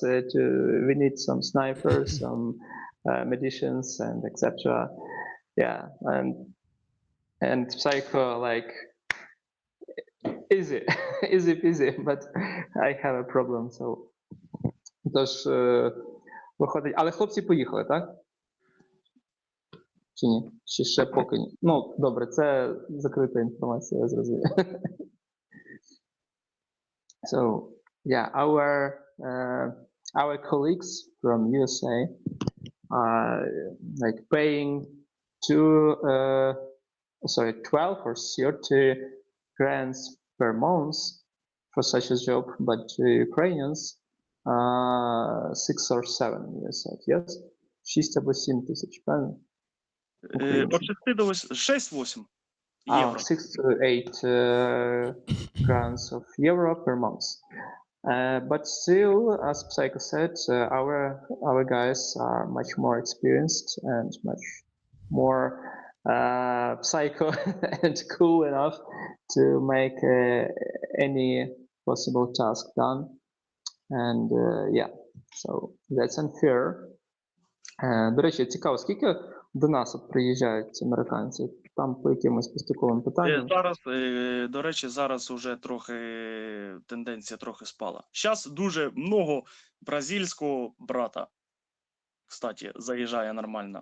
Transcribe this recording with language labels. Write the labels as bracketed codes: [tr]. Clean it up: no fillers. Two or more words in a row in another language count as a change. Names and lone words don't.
[en] We need some snipers, some medicians, and etc. Yeah, and Psycho like easy, easy, but I have a problem. So, [uk] тож виходить, але хлопці поїхали, так? Чи ні? Чи ще поки ні? Ну, добре, це закрита інформація, я зрозумів. [en] So, yeah, our colleagues from USA are like paying 12 or 30 grants per month for such a job, but Ukrainians 6 or 7, you said, yes? [uk] 6 або 7 тисяч, правильно? От 6 до 6-8 євро. [en] 6 to 8 grants of euro per month. But still, as Psycho said, our guys are much more experienced and much more psycho and cool enough to make any possible task done. And yeah, so that's unfair. [uk] До речі, цікаво, скільки до нас от приїжджають американці? Там по якимось поступовим питанням. Зараз, до речі, зараз уже трохи тенденція трохи спала. Зараз дуже много бразильського брата, кстати, заїжджає нормально.